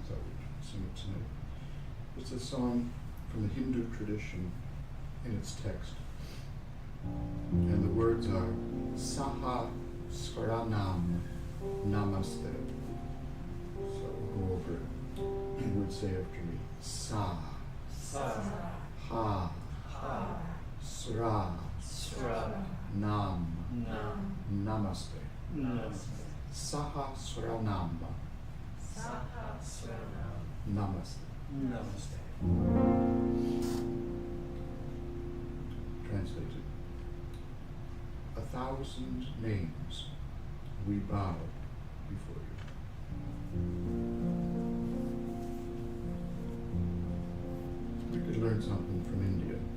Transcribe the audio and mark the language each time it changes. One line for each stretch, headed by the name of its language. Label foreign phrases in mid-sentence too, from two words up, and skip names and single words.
English: I thought we'd sing it tonight. It's a song from the Hindu tradition in its text. And the words are
Sanskrit: Saha Swaranam Namaste.
English: So we'll go over it. You would say after me, Sa,
Sanskrit: Sa, Ha, ha, Sra, sra, Nam, nam, Namaste. namaste. Saha Swaranam Sahasranam. Namaste. Namaste.
English: Translated. 1,000 names we bow before you. We could learn something from India.